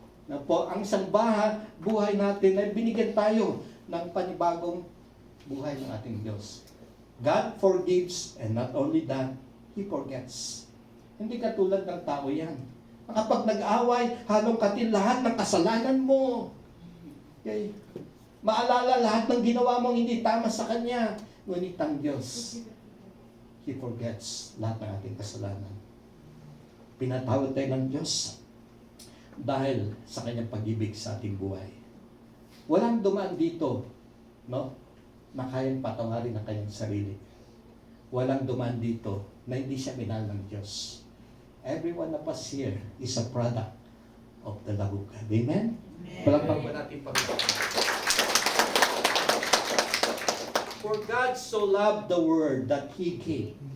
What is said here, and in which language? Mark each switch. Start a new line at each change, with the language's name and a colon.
Filipino: Na po, ang isang buhay natin ay binigyan tayo ng panibagong buhay ng ating Diyos.
English: God forgives, and not only that, He forgets.
Filipino: Hindi katulad ng tao yan. Kapag nag-away, halong katin lahat ng kasalanan mo. Okay? Maalala lahat ng ginawa mong hindi tama sa Kanya. Ngunit ang Diyos,
English: He forgets
Filipino: lahat ng ating kasalanan. Pinatawad tayo ng Diyos dahil sa Kanyang pag-ibig sa ating buhay. Walang dumaan dito, no, na kayang patawarin ang kanyang sarili. Walang dumaan dito na hindi siya minahal ng Diyos.
English: Every one of us here is a product of the love of God. Amen?
Filipino: Palakpak ba natin Panginoon?
English: For God so loved the world that He gave.